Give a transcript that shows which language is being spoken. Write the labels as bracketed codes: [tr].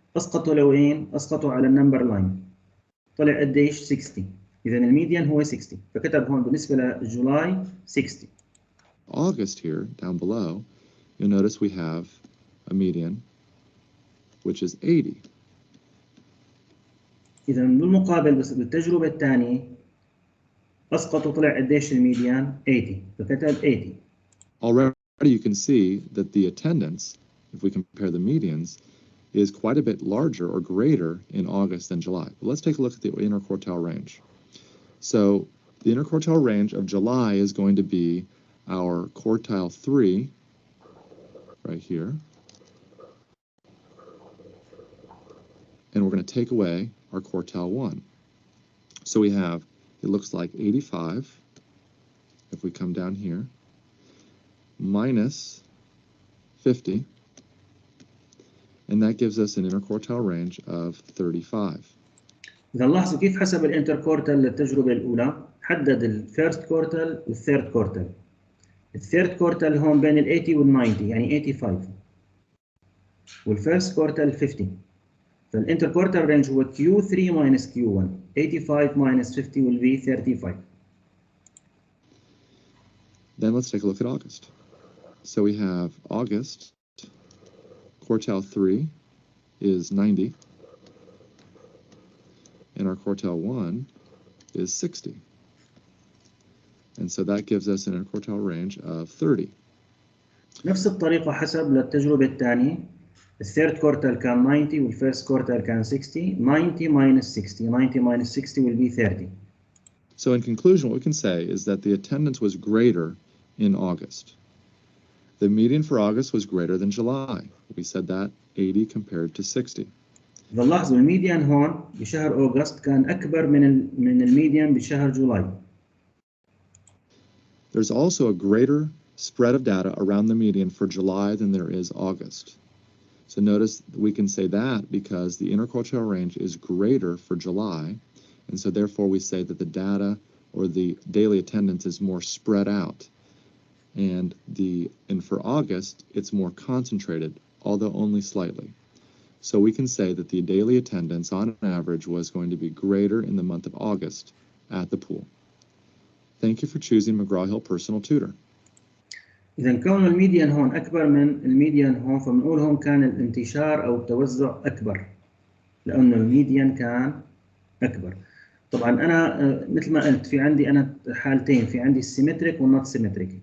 [ar] اسقطوا لوين؟ اسقطوا على النمبر لاين. طلع قديش؟ 60. إذا الميديان هو 60. فكتب هون بالنسبة لجولاي 60. [en] August here down below, you'll notice we have a median which is 80. [ar] إذا بالمقابل بس بالتجربة الثانية اسقط وطلع قديش الميديان 80 فكتب 80. [en] Already you can see that the attendance, if we compare the medians, is quite a bit larger or greater in August than July. But let's take a look at the interquartile range. So the interquartile range of July is going to be our quartile 3 right here. And we're going to take away our quartile 1. So we have, it looks like 85, if we come down here, minus 50, and that gives us an interquartile range of 35. [ar] إذا لاحظوا كيف حسب الانتركورتال للتجربة الأولى حدد الفيرست كورتال والثيرد كورتال. الثيرد كورتال هون بين ال 80 وال 90 يعني 85 والفيرست كورتال 50. فالانتركورتال رينج هو [en] Q3 minus Q1 85 minus 50 will be 35. Then let's take a look at August. So we have August, quartile 3 is 90, and our quartile 1 is 60. And so that gives us an interquartile range of 30. [ar] نفس الطريقة حسب للتجربة الثانية. الثيرد كورتال كان 90 والفيرست كورتال كان 60. [en] 90 minus 60. 90 minus 60 will be 30. So in conclusion, what we can say is that the attendance was greater in August. The median for August was greater than July. We said that 80 compared to 60. [ar] إذا لاحظوا الميديان هون بشهر أوغست كان أكبر من الميديان بشهر جولاي. [en] There's also a greater spread of data around the median for July than there is August. So notice we can say that because the interquartile range is greater for July, and so therefore we say that the data or the daily attendance is more spread out. And for August, it's more concentrated, although only slightly. So we can say that the daily attendance on average was going to be greater in the month of August at the pool. Thank you for choosing McGraw-Hill Personal Tutor. [ar] إذا كون الميديان هون أكبر من الميديان هون فبنقول هون كان الانتشار أو التوزع أكبر لأنه الميديان كان أكبر. طبعا أنا مثل ما قلت في عندي أنا حالتين في عندي السيمتريك والنوت سيمتريك.